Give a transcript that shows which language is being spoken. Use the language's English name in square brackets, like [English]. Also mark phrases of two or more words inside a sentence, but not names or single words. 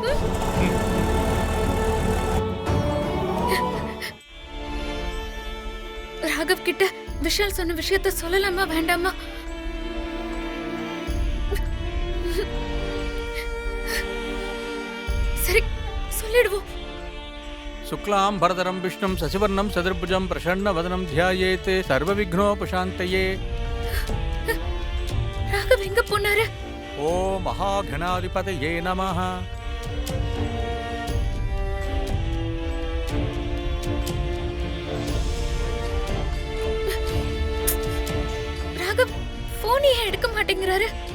[Tamil] ராகவ் கிட்ட விஷால் சொன்ன விஷயத்த சொல்லலாமா வேண்டாமா? சரி, சொல்லிடுவோம். [Sanskrit] शुक्लां भरधरं विष्णुं शशिवर्णं चतुर्भुजं प्रसन्नवदनं ध्यायेत् सर्वविघ्नोपशान्तये। [Tamil] ராகவ் எங்க போனாரு? [Sanskrit] ओम महागणाधिपतये नमः। [Tamil] ராகவ் போன் ஏன் எடுக்க மாட்டேங்கிறாரு?